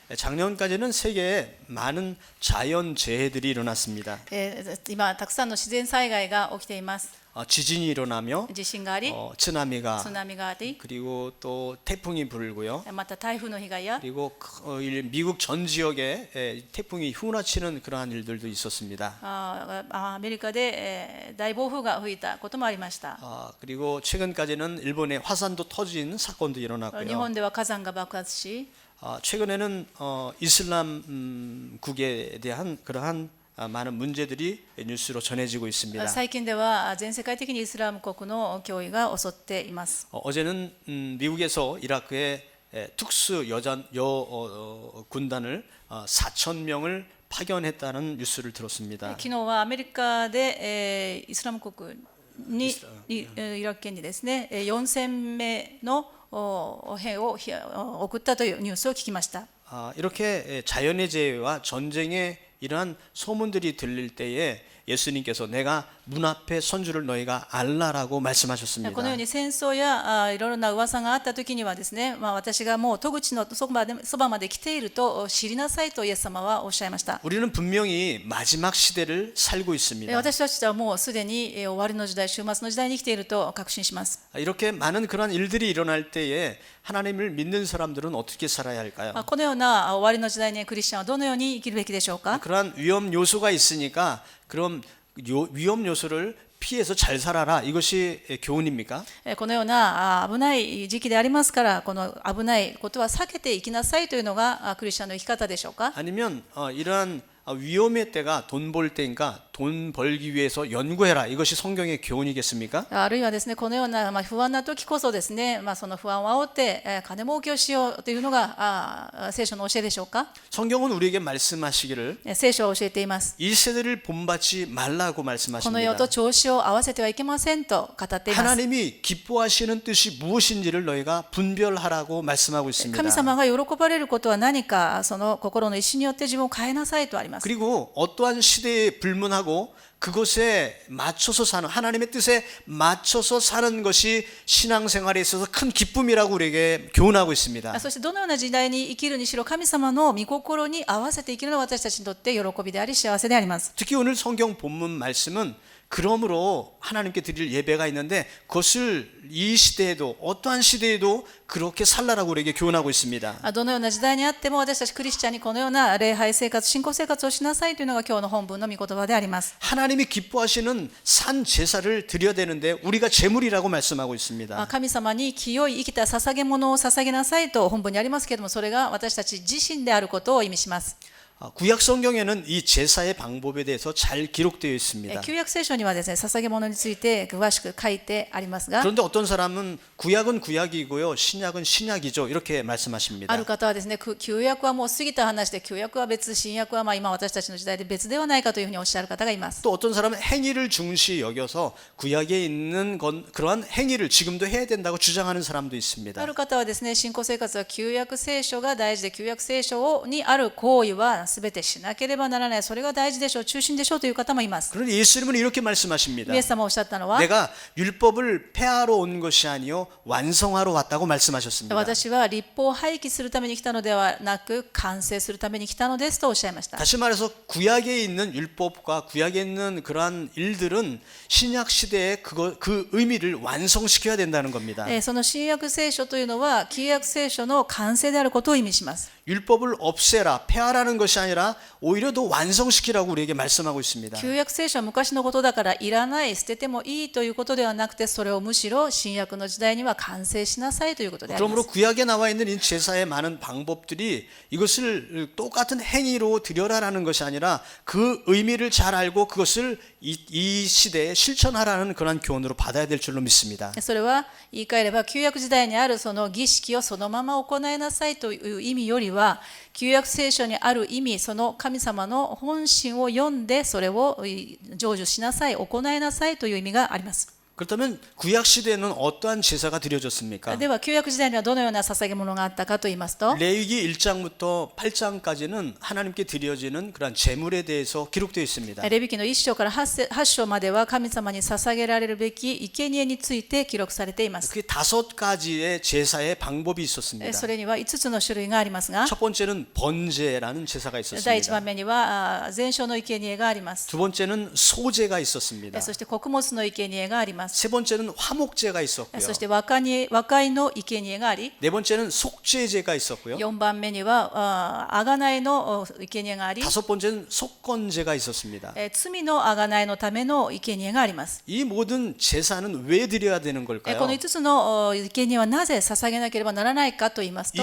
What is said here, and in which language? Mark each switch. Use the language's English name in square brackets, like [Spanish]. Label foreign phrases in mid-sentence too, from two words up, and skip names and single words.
[Korean] 작년까지는 세계에 많은 자연재해들이 일어났습니다. [Japanese] 今たくさんの自然災害が起きています。 [Korean] 지진이 일어나며 [Japanese] 地震があり、 [Korean] 쓰나미가 [Japanese] 津波があり、 [Korean] 그리고 또 태풍이 불고요. [Japanese] また台風の被害や [Korean] 그리고 미국 전 지역에 태풍이 휘몰아치는 그러한 일들도 있었습니다. [Japanese] アメリカで大暴風が吹いたこともありました。 [Korean] 그리고 최근까지는 일본의 화산도 터진 사건도 [Japanese] 日 [Korean] 일어났고요. [Japanese] 本では火山が爆発し、 [Korean] 최근에는 이슬람국에 대한 그러한 많은 문제들이 뉴스로 전해지고 있습니다. [Japanese] 最近では全世界的にイスラム国の脅威が襲っています。 [Korean] 어제는 미국에서 이라크에 특수 군단을 4천 명을 파견했다는 뉴스를 들었습니다. [Japanese] 昨日はアメリカでイスラム国にイラク圏にですね、4000名の兵を送ったというニュースを聞きました。 [Korean] 이렇게 자연의 재해와 전쟁의 이러한 소문들이 들릴 때에 예수님께서 내가 문 앞에 선 줄을 너희가 알라라고 말씀하셨습니다. [Japanese] このように戦争やいろいろな噂があったときにはですね、私がもう戸口のそばまで来ていると知りなさいとイエス様はおっしゃいました。 [Korean] 우리는 분명히 마지막 시대를 살고 있습니다. [Japanese] 私たちはもうすでに終わりの時代、終末の時代に生きていると確信します。 [Korean] 이렇게 많은 그런 일들이 일어날 때에 하나님을 믿는 사람들은 어떻게 살아야 할까요? [Japanese] このような終わりの時代にクリスチャンはどのように生きるべきでしょうか。 [Korean] 그러한 위험 요소가 있으니까 그럼 위험 요소를 피해서 잘 살아라 이것이 교훈입니까? [Japanese] このような危ない時期でありますから、この危ないことは避けていきなさいというのがクリスチャンの生き方でしょうか。 [Korean] 아니면 이러한 위험의 때가 돈 벌 때니까 돈 벌기 위해서 연구해라 이것이 성경의 교훈이겠습니까? [Japanese] あるいはですね、このような不安な時こそですね、その不安を煽って金儲けをしようというのが聖書の教えでしょうか。 [Korean] 성경은 우리에게 말씀하시기를 [Japanese] 聖書は教えています。 [Korean] 이 세대를 본받지 말라고 [Japanese] この世 [Korean] 말씀하십니다. [Japanese] と調子を合わせてはいけませんと語っています。 [Korean] 하나님이 기뻐하시는 뜻이 무엇인지를 너희가 분별하라고 말씀하고 있습니다. [Japanese] 神様が喜ばれることは何か、その心の意志によって自分を変えなさいとあります。 [Korean] 그리고 어떠한 시대에 불문하고 그것에 맞춰서 사는 하나님의 뜻에 맞춰서 사는 것이 신앙생활에 있어서 큰 기쁨이라고 우리에게 교훈하고 있습니다. [Japanese] そしてどのような時代に生きるにしろ、神様の御心に合わせて生きるのが私たちにとって喜びであり幸せであります。 [Korean] 특히 오늘 성경 본문 말씀은 그러므로 하나님께 드릴 예배가 있는데 그것을 이 시대에도 어떠한 시대에도 그렇게 살라라고 우리에게 교훈하고 있습니다. [Japanese] どのような時代にあっても私たちクリスチャンにこのような礼拝生活、信仰生活をしなさいというのが今日の本文の御言葉であります。 [Korean] 하나님이 기뻐하시는 산 제사를 드려야 되는데 우리가 제물이라고 말씀하고 있습니다. [Japanese] 神様に清い生きた捧げ物を捧げなさいと本文にありますけれども、それが私たち自身であることを意味します。 [Korean] 구약 성경에는 이 제사의 방법에 대해서 잘 기록되어 있습니다. [Japanese] 旧約聖書にはですね、捧げ物について詳しく書いてありますが、 [Korean] 그런데 어떤 사람은 구약은 구약이고요, 신약은 신약이죠 이렇게 말씀하십니다. [Japanese] ある方はですね、旧約はもう過ぎた話で、旧約は別、新約は今私たちの時代で別ではないかというふうにおっしゃる方がいます。 [Korean] 또 어떤 사람은 행위를 중시 여겨서 구약에 있는 그러한 행위를 지금도 해야 된다고 주장하는 사람도 있습니다. [Japanese] ある方はですね、信仰生活は旧約聖書が大事で、旧約聖書にある行為はすべてしなければならない、それが大事でしょう、中心でしょうという方もいます。 [Korean] 그런데 예수님은 이렇게 말씀하십니다. [Japanese] イエス様おっしゃったのは、 [Korean] 내가 율법을 폐하러 온 것이 아니요 완성하러 왔다고 말씀하셨습니다. [Japanese] 私は律法を廃棄するために来たのではなく、完成するために来たのですとおっしゃいました。 [Korean] 다시 말해서 구약에 있는 율법과 구약에 있는 그러한 일들은 신약 시대에 그 의미를 완성시켜야 된다는 겁니다. [Japanese] その新約聖書というのは旧約聖書の完成であることを意味します。 [Korean] 율법을 없애라, 폐하라는 것이 아니라 오히려 더 완성시키라고 우리에게 말씀하고 있습니다. [Japanese] 旧約聖書は昔のことだからいらない、捨ててもいいということではなくて、それをむしろ新約の時代には完成しなさいということでありま [Korean] 그러므로 [Japanese] す。 [Korean] 구약에 나와 있는 이 제사의 많은 방법들이 이것을 똑같은 행위로 드려라라는 것이 아니라 그 의미를 잘 알고 그것을 이 시대에 실천하라는 그런 교훈으로 받아야 될 줄로 믿습니다. [Japanese] それは言い換えれば、旧約時代にあるその儀式をそのまま行いなさいという意味よりは、旧約聖書にある意味、その神様の本心を読んでそれを成就しなさい、行いなさいという意味があります。 [Korean] 그렇다면 구약 시대에는 어떠한 제사가 드려졌습니까? [Japanese] では旧約時代にはどのような捧げ物があったかと言いますと、 [Korean] 레위기 1장부터 8장까지는 하나님께 드려지는 그런 제물에 대해서 기록되어 있습니다. [Japanese] レビ記の1章から8章までは神様に捧げられるべき生贄について記録されています。 [Korean] 그게 5가지의 제사의 방법이 있었습니다. [Japanese] それには5つの種類がありますが、 [Korean] 첫 번째는 번제라는 제사가 [Japanese] 第1 [Korean] 있었습니다. [Japanese] 番目には全焼の生贄があります。 [Korean] 두 번째는 소제가 있었습니다. [Japanese] そして穀物の生贄があります。 [Korean] 세 번째는 화목제가 있었고요. [Japanese] そして和解の生贄があり、 [Korean] 네 번째는 속죄제가 있었고요. [Japanese] 4 番目には贖いの生贄があり、 [Korean] 다섯 번째는 속건제가 있었습니다. [Japanese] 罪の贖いのための生贄があります。 [Korean] 이 모든 제사는 왜 드려야 되는 [Japanese] こ [Korean] 걸까요? [Japanese] の5つの生贄はなぜ捧げなければならないかと言いますと、